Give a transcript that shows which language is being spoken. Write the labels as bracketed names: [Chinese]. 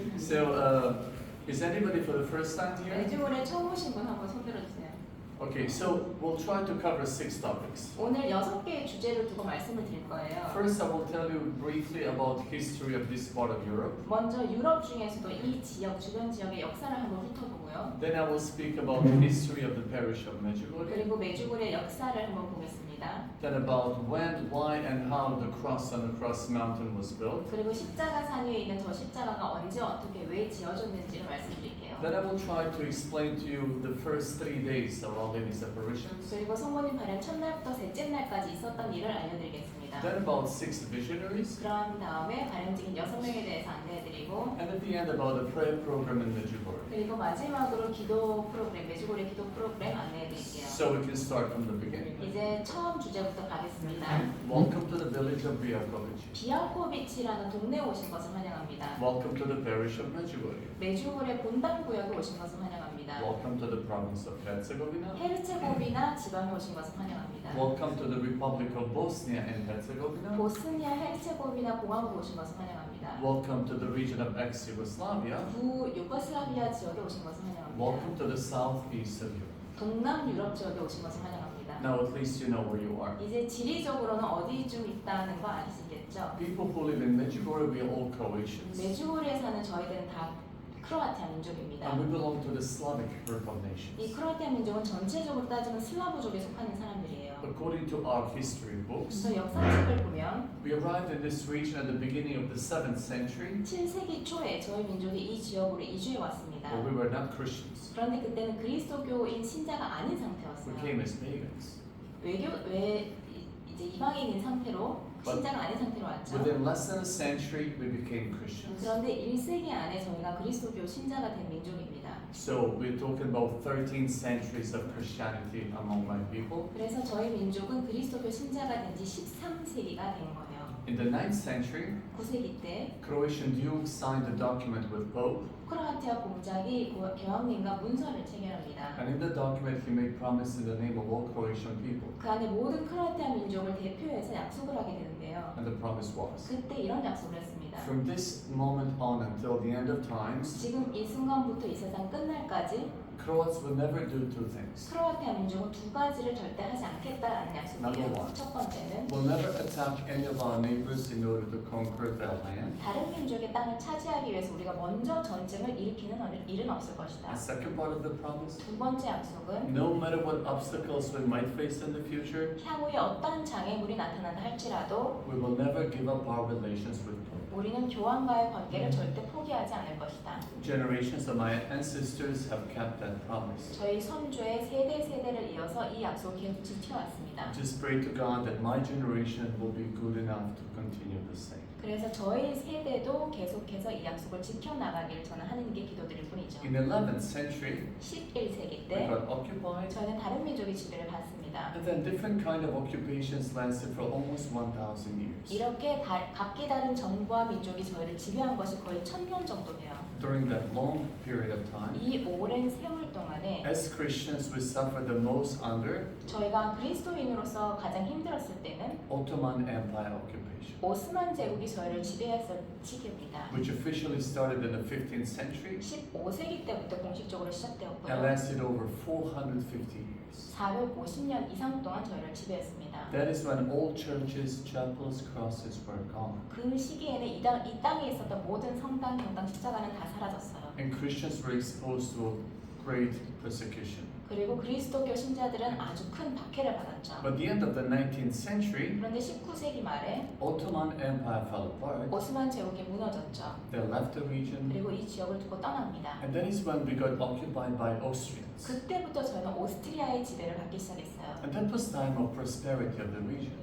[English] So, is anybody for the first time here? [Korean] 메주골에 처음 오신 분 한번 손 들어주세요. [English] Okay, so we'll try to cover 6 topics. [Korean] 오늘 6개의 주제를 두고 말씀을 드릴 거예요. [English] First, I will tell you briefly about history of this part of Europe. [Korean] 먼저 유럽 중에서도 이 지역, 주변 지역의 역사를 한번 훑어보고요. [English] Then I will speak about the history of the parish of Medjugorje. [Korean] 그리고 메주골의 역사를 한번 보겠습니다. [English] Then about when, why, and how the cross on the cross mountain was built. [Korean] 그리고 십자가 산 위에 있는 저 십자가가 언제 어떻게 왜 지어졌는지를 말씀드릴게요. [English] Then I will try to explain to you the first 3 days of Our Lady's apparitions. [Korean] 그리고 성모님 발행 첫날부터 셋째 날까지 있었던 일을 알려드리겠습니다. [English] Then about 6 visionaries. [Korean] 그런 다음에 발행직인 6명에 대해서 안내해드리고 [English] And at the end about the prayer program in Medjugorje. [Korean] 그리고 마지막으로 기도 프로그램, 메주골의 기도 프로그램 안내해드릴게요. [English] So we can start from the beginning. [Korean] 이제 처음 주제부터 가겠습니다. [English] Welcome to the village of Biakovic. [Korean] 비알코비치라는 동네에 오신 것을 환영합니다. [English] Welcome to the parish of Medjugorje. [Korean] 메주골의 본당 구역에 오신 것을 환영합니다. [English] Welcome to the province of Herzegovina. [Korean] 헤르체고비나 지방에 오신 것을 환영합니다. [English] Welcome to the Republic of Bosnia and Herzegovina. [Korean] 보스니아 헤르체고비나 공화국에 오신 것을 환영합니다. [English] Welcome to the region of ex-Yugoslavia. [Korean] 부 유고슬라비아 지역에 오신 것을 [English] Welcome [Korean] 환영합니다. [English] to the southeast of Europe. [Korean] 동남 유럽 지역에 오신 것을 환영합니다. [English] Now at least you know where you are. [Korean] 이제 지리적으로는 어디쯤 있다는 거 아시겠죠? [English] People who live in Medjugorje, we are all Croatians. [Korean] 메주골에 사는 저희들은 다 크로아티아 민족입니다. [English] And we belong to the Slavic group of [Korean] 이 [English] nations. [Korean] 크로아티아 민족은 전체적으로 따지면 슬라브족에 속하는 사람들이에요. [English] According to our history books, [Korean] 그래서 역사책을 보면 [English] we arrived in this region at the beginning of the 7th century, [Korean] 7세기 초에 저희 민족이 이 지역으로 이주해 왔습니다. [English] but we were not Christians. [Korean] 그런데 그때는 그리스도교인 신자가 아닌 [English] We [Korean] 상태였어요. [English] came as pagans. [Korean] 이제 이방인인 상태로 신자가 아닌 상태로 왔죠. [English] Within less than a century, we became Christians. [Korean] 그런데 1세기 안에 저희가 그리스도교 신자가 된 민족입니다. [English] So we're talking about 13 centuries of Christianity among my people. [Korean] 그래서 저희 민족은 그리스도교 신자가 된 지 13세기가 된 거예요. [English] In the 9th century, [Korean] 9세기 때 [English] Croatian Duke signed a document with Pope, [Korean] 크로아티아 공작이 교황님과 문서를 체결합니다. [English] and in the document he made promises in the name of all Croatian people. [Korean] 그 안에 모든 크로아티아 민족을 대표해서 약속을 하게 되는데요. [English] And the promise was, [Korean] 그때 이런 약속을 했습니다. [English] from this moment on until the end of times, [Korean] 지금 이 순간부터 이 세상 끝날까지 [English] Croats will never do 2 things. [Korean] 크로아티아 민족은 2가지를 절대 하지 않겠다라는 [English] Number [Korean] 약속이에요. [English] one. [Korean] 첫 번째는 [English] We'll never attack any of our neighbors in order to conquer their land. [Korean] 다른 민족의 땅을 차지하기 위해서 우리가 먼저 전쟁을 일으키는 일은 없을 것이다. [English] The second part of the promise, [Korean] 두 번째 약속은 [English] no matter what obstacles we might face in the future, [Korean] 향후에 어떠한 장애물이 나타난다 할지라도 [English] we will never give up our relations with Pope. [Korean] 우리는 교황과의 관계를 절대 포기하지 않을 것이다. [English] Generations of my ancestors have kept that promise. [Korean] 저희 선조의 세대를 이어서 이 약속을 계속 지켜왔습니다. [English] Just pray to God that my generation will be good enough to continue the same. [Korean] 그래서 저희 세대도 계속해서 이 약속을 지켜나가길 저는 하느님께 기도드릴 뿐이죠. [English] In the 11th century, [Korean] 11세기 [English] we [Korean] 때 [English] got occupied, [Korean] 저희는 다른 민족의 지배를 받습니다. [English] and then different kind of occupations lasted for almost 1,000 years. [Korean] 이렇게 각기 다른 정부와 민족이 저희를 지배한 것이 거의 1000년 정도 돼요. [English] During that long period of time, [Korean] 이 오랜 세월 동안에 [English] as Christians, we suffered the most under [Korean] 저희가 그리스도인으로서 가장 힘들었을 때는 [English] Ottoman Empire occupation, [Korean] 오스만 제국이 저희를 지배했을 시기입니다. [English] which officially started in the 15th century [Korean] 15세기 때부터 공식적으로 [English] and [Korean] 시작되었고요. [English] lasted over 450 years. [Korean] 450년 이상 동안 저희를 지배했습니다. [English] That is when all churches, chapels, crosses were gone, [Korean] 그 시기에는 이 땅에 있었던 모든 성당, 경당, 십자가는 다 사라졌어요. [English] and Christians were exposed to great persecution. [Korean] 그리고 그리스도교 신자들은 아주 큰 박해를 받았죠. [English] By the end of the 19th century, [Korean] 그런데 19세기 말에 [English] Ottoman Empire fell apart. [Korean] 오스만 제국이 무너졌죠. [English] They left the region, [Korean] 그리고 이 지역을 두고 떠납니다. [English] and that is when we got occupied by Austrians. [Korean] 그때부터 저희는 오스트리아의 지배를 받기 시작했어요. [English] And that was time of prosperity of the region.